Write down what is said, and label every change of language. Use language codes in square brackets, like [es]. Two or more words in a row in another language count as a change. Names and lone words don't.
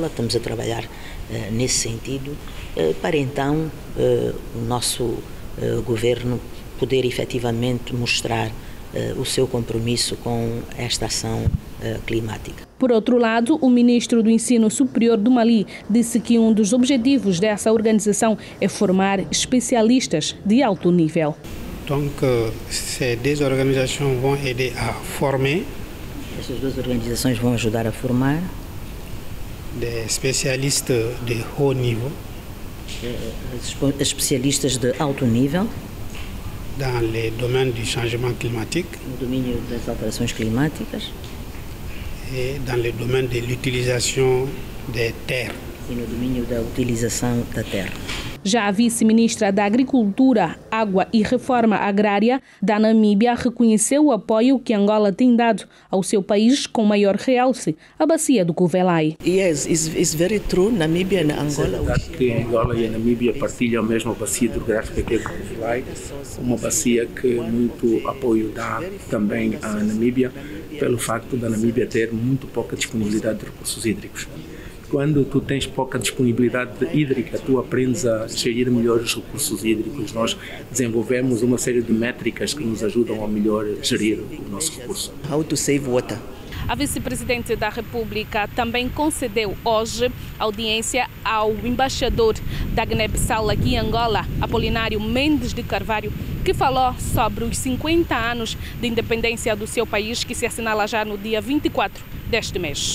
[pt] Estamos a trabalhar nesse sentido para então o nosso governo poder efetivamente mostrar o seu compromisso com esta ação climática. Por outro lado, o ministro do Ensino Superior do Mali disse que um dos objetivos dessa organização é formar especialistas de alto nível. [fr] Donc, ces deux organisations vont aider à former [pt] Estas duas organizações vão ajudar a formar [fr] des especialistas de haut niveau, [pt] especialistas de alto nível [fr] dans le domaine du changement climatique, [pt] no domínio das alterações climáticas [fr] et dans le domaine de l'utilisation des terres. [pt] E no domínio da utilização da terra. Já a vice-ministra da Agricultura, Água e Reforma Agrária da Namíbia reconheceu o apoio que Angola tem dado ao seu país com maior realce, a bacia do Cuvelaí. [en] Yes, it's very true. [pt] Namíbia e Angola. É verdade que Angola e a Namíbia partilham a mesma bacia hidrográfica que é o Cuvelaí, uma bacia que muito apoio dá também à Namíbia, pelo facto da Namíbia ter muito pouca disponibilidade de recursos hídricos. Quando tu tens pouca disponibilidade hídrica, tu aprendes a gerir melhor os recursos hídricos. Nós desenvolvemos uma série de métricas que nos ajudam a melhor gerir o nosso recurso. [en] How to save water. [pt] A vice-presidente da República também concedeu hoje audiência ao embaixador da Guiné-Bissau aqui em Angola, Apolinário Mendes de Carvalho, que falou sobre os 50 anos de independência do seu país, que se assinala já no dia 24 deste mês.